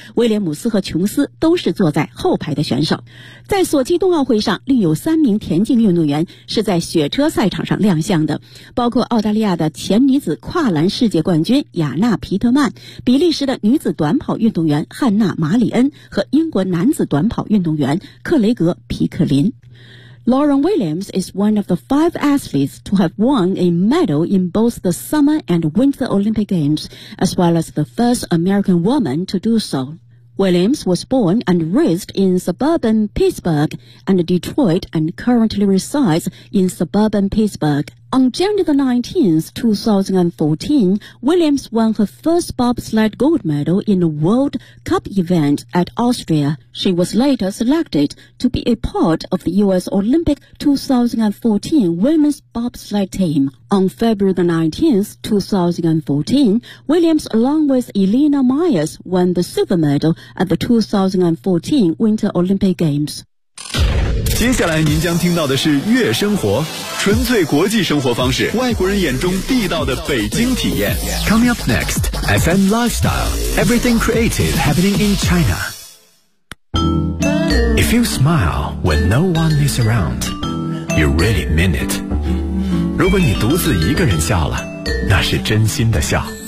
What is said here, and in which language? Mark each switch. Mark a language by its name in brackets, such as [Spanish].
[Chinese] 威廉姆斯和琼斯都是坐在后排的选手。在索契冬奥会上，另有三名田径运动员是在雪车赛场上亮相的，包括澳大利亚的前女子跨栏世界冠军雅娜·皮特曼、比利时的女子短跑运动员汉娜·马里恩和英国男子短跑运动员克雷格·皮克林。 [English] Lauren Williams is one of the 5 athletes to have won a medal in both the Summer and Winter Olympic Games, as well as the first American woman to do so. Williams was born and raised in suburban Pittsburgh and Detroit and currently resides in suburban Pittsburgh. On January 19, 2014, Williams won her first bobsled gold medal in a World Cup event at Austria. She was later selected to be a part of the U.S. Olympic 2014 women's bobsled team. On February 19, 2014, Williams along with Elena Myers won the silver medal at the 2014 Winter Olympic Games. [Chinese] 接下来您将听到的是悦生活，纯粹国际生活方式，外国人眼中地道的北京体验。 [English] Coming up next, FM Lifestyle, everything creative happening in China. If you smile when no one is around, you really mean it. [Chinese] 如果你独自一个人笑了，那是真心的笑。